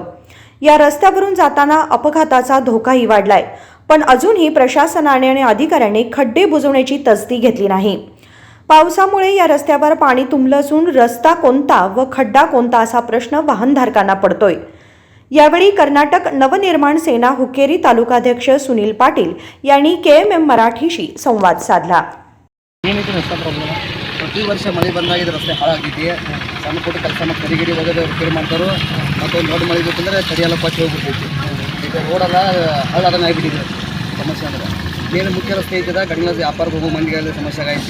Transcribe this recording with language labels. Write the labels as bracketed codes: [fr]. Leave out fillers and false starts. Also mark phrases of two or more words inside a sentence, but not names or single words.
[mr] या रस्त्यावरून जाताना अपघाताचा धोकाही वाढलाय, पण अजूनही प्रशासनाने आणि अधिकाऱ्यांनी खड्डे बुजवण्याची तसदी घेतली नाही. पावसामुळे या रस्त्यावर पाणी तुंबलं असून रस्ता कोणता व खड्डा कोणता असा प्रश्न वाहनधारकांना पडतोय. यावेळी कर्नाटक नवनिर्माण सेना हुक्केरी तालुकाध्यक्ष सुनील पाटील यांनी KMM मराठीशी संवाद साधला. [kn] ಏನೈತಿ ರಸ್ತೆ ಪ್ರಾಬ್ಲಮ್? ಪ್ರತಿ ವರ್ಷ ಮಳೆ ಬಂದಾಗಿದ್ದು ರಸ್ತೆ ಹಾಳಾಗೈತಿ. ಸಣ್ಣ ಪುಟ್ಟ ಕೆಲಸ ಮತ್ತು ಕರಿಗಿರಿ ಒಗದು ರಿಪೇರಿ ಮಾಡ್ತಾರೆ. ಮತ್ತೊಂದು ದೊಡ್ಡ ಮಳೆ ಬೇಕಂದ್ರೆ ಕಡಿಯೆಲ್ಲ ಪಚ್ಚಿ ಹೋಗ್ಬಿಡ್ತೈತಿ. ಈಗ ರೋಡೆಲ್ಲ ಹಳ್ಳಾದನ್ನ ಆಗಿಬಿಟ್ಟಿದೆ. ಸಮಸ್ಯೆ ಅಂದ್ರೆ ಏನು ಮುಖ್ಯ ರಸ್ತೆ ಐತಿದ ಗಡಿಗಳ ವ್ಯಾಪಾರಕ್ಕೆ ಹೋಗೋ ಮಂದಿಗೆಲ್ಲ ಸಮಸ್ಯೆ ಆಗೈತಿ.